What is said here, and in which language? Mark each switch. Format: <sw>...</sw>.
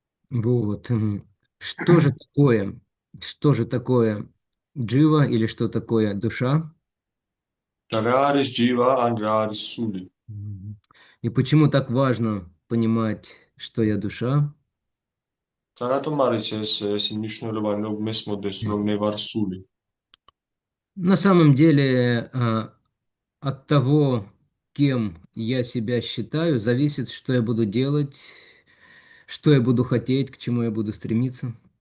<ru>Вот. Что же такое джива или что такое душа?</ru> <ka>და რა არის ჯივა ან რა არის სული?</ka> <ru>И почему так важно понимать, что я душа?</ru> <ka>და რატომ არის ეს მნიშვნელოვანი, რომ მესმოდეს, რომ მე ვარ სული?</ka> <ru>На самом деле, от того, кем я себя считаю, зависит, что я буду делать, что я буду хотеть, к чему я буду стремиться.</ru>